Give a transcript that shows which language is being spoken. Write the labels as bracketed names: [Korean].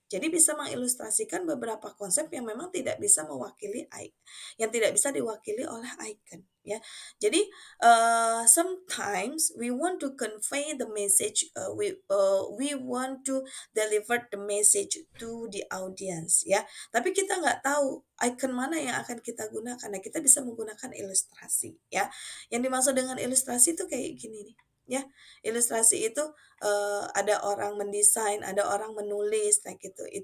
[Indonesian] Jadi bisa mengilustrasikan beberapa konsep yang memang tidak bisa yang tidak bisa diwakili oleh icon, ya. [English] Jadi sometimes we want to convey the message, we want to deliver the message to the audience, ya. [Indonesian] Tapi kita nggak tahu icon mana yang akan kita gunakan. Nah, kita bisa menggunakan ilustrasi, ya. Yang dimaksud dengan ilustrasi itu kayak gini nih, ya. Ilustrasi itu ada orang mendesain, ada orang menulis, kayak gitu.